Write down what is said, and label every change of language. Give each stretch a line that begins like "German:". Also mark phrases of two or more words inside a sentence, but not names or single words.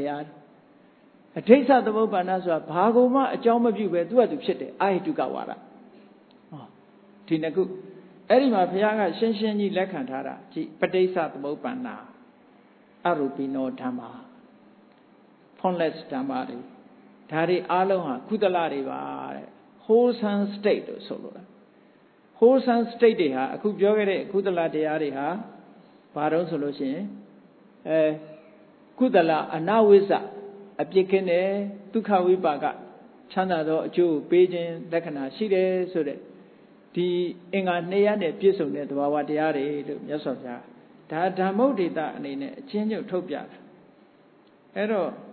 Burmese: တရားအဋိစ္စသမုပ္ပန္နဆိုတာဘာကိုမှအကြောင်းမပြုပဲသူ့ဟာသူဖြစ်တယ်အာဟိတုကဝါဒဟောဒီနှစ်ခုအဲ့ဒီမှာဘုရားကရှင်းရှင်းကြီးလက်ခံထား တာကြည့်
Pali: ပဋိစ္စသမုပ္ပန္နအရူပိနောဓမ္မာ
Burmese: formless ဓမ္မတွေဒါတွေအားလုံးဟာကုသလတွေပါတဲ့
English: wholesome state
Burmese: လို့ဆိုလိုတာ
English: wholesome state
Burmese: တွေဟာအခုပြောခဲ့တဲ့ကုသလတရားတွေဟာဘာတော့ဆိုလို့ရှိရင်ကုသလအနဝိဇ္ဇအပြစ်ကင်းတယ်ဒုက္ခဝိပါကချမ်းသာသောအကျိုးကိုပေးခြင်းလက္ခဏာရှိတယ်ဆိုတဲ့ဒီအင်္ဂါနှစ်ရပ်နဲ့ပြည့်စုံတဲ့သဘာဝတရားတွေလို့မြတ်စွာဘုရားဒါဓမ္မုဒ္ဒေတအနေနဲ့အချင်းချင်းထုတ်ပြတာအဲ့တော့